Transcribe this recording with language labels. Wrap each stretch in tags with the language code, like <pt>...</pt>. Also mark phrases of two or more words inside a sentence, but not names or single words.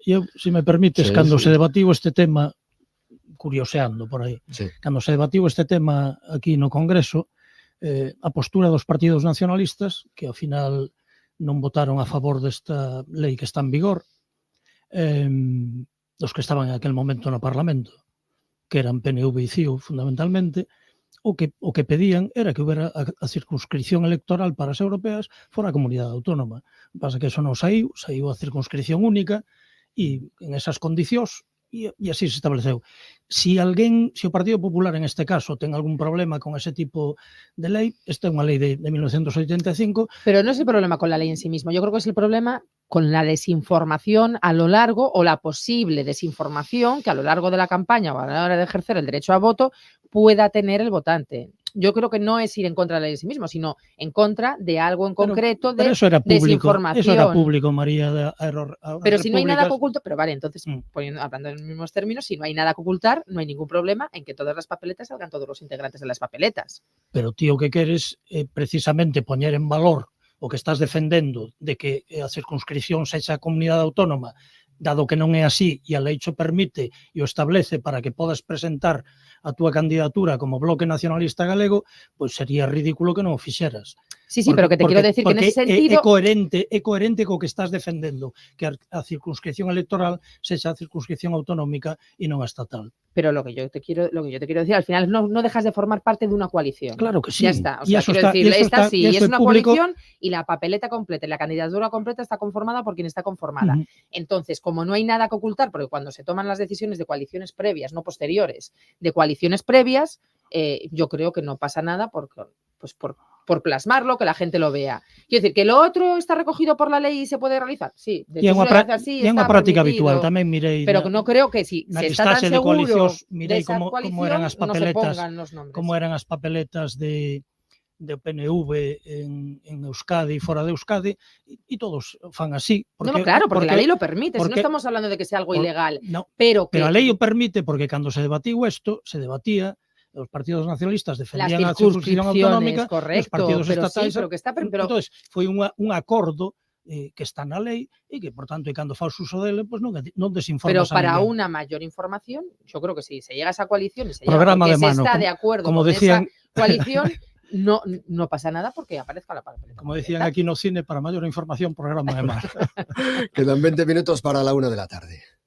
<gl>Eu, se me permites, cando se debatiu este tema, curioseando por aí, cando se debatiu este tema aquí no Congreso, a postura dos partidos nacionalistas, que ao final non votaron a favor desta lei que está en vigor, dos que estaban en aquel momento no Parlamento, que eran PNV e CIU fundamentalmente, o que pedían era que houbera</gl> <es>a circunscripción electoral</es> <gl>para as europeas fora a comunidade autónoma. O que pasa que eso non saiu a circunscripción única e en esas condicións e así se estableceu. Si o Partido Popular en este caso ten algún problema con ese tipo de lei, esta é unha lei de 1985.</gl> <es>Pero no es el problema con la ley en sí mismo, yo creo que es el problema con la desinformación a lo largo o la posible desinformación que a lo largo de la campaña o a la hora de ejercer el derecho a voto pueda tener el votante. Yo creo que no es ir en contra de la ley en sí mismo, sino en contra de algo en concreto de eso era público, desinformación. Eso era público, María. Pero si no hay nada que ocultar, pero vale, entonces, hablando en los mismos términos, si no hay nada que ocultar, no hay ningún problema en que todas las papeletas salgan todos los integrantes de las papeletas.</es> <gl>Pero ti o que queres precisamente poñer en valor o que estás defendendo de que a circunscripción sexa a comunidade autónoma, dado que non é así e a lei xo permite e o establece para que podas presentar a túa candidatura como Bloque Nacionalista Galego, pois sería ridículo que non o fixeras.</gl> <es>Sí, pero que te quiero decir que en ese sentido...</es> <gl>É coherente co que estás defendendo, que</gl> <es>a circunscripción electoral</es> <gl>sexa a circunscripción autonómica e non a estatal.</gl> <es>Pero lo que yo te quiero decir, al final no dejas de formar parte de una coalición. Claro que sí. Ya está. O sea, quiero decir, esta sí es una coalición y la papeleta completa y la candidatura completa está conformada por quien está conformada. Entonces, como no hay nada que ocultar, porque cuando se toman las decisiones de coaliciones previas, no posteriores, de coaliciones previas, yo creo que no pasa nada por por plasmarlo, que la gente lo vea. Quiero decir, que lo otro está recogido por la ley y se puede realizar, sí. De hecho,</es> <gl>e é unha práctica habitual, tamén mirei.</gl> <es>Pero no creo que si se está tan seguro</es> <gl>mirei como eran as papeletas, como eran as papeletas de PNV en Euskadi e fora de Euskadi, e todos fan así.</gl> <es>Porque, claro, porque la lei lo permite, si no estamos hablando de que sea algo ilegal. No, pero</es> <gl>a lei o permite porque cando se debatiu isto, se debatía os partidos nacionalistas defendían a circunscripción autonómica, os partidos estatais... Entonces, foi un acordo que está na lei e que, por tanto, e cando faz uso dele, pues non desinformas</gl> <es>Pero</es> <gl>a</gl> <es>para</es> <gl>ninguén.</gl> <es>una mayor información, yo creo que si se llega a esa coalición y se</es> <gl>Programa</gl> <es>llega porque</es> <gl>de mano,</gl> <es>se está de acuerdo</es> <gl>como</gl> <es>con</es> <gl>decían,</gl> <es>esa coalición, no pasa nada porque aparezca la papeleta. Como decían aquí</es> <gl>no cine,</gl> <es>para mayor información, programa de mano. Quedan 20 minutos para la 1 de la tarde.</es>